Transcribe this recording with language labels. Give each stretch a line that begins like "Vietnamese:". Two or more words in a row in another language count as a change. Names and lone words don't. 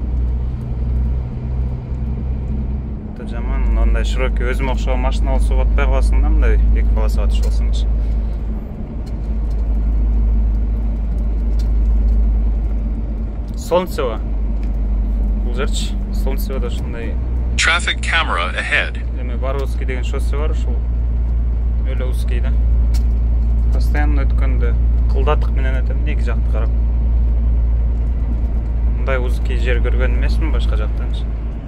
Kyrgyz: Өтө жаман, мындай широкий өзүмө окшогон машина болсо батпай каласың да, мындай эки полосага түшүп алсаңчы. Солнцево. Бул жерчи Солнцевода ушундай
English: Traffic camera ahead.
Kyrgyz: Эми Боровский деген шоссе бар, ушул өлө узкий да. Постоянно өткөндө кылдатык менен өтөм эки жакты карап. Мындай узкий жер көргөн эмесмин башка жактан.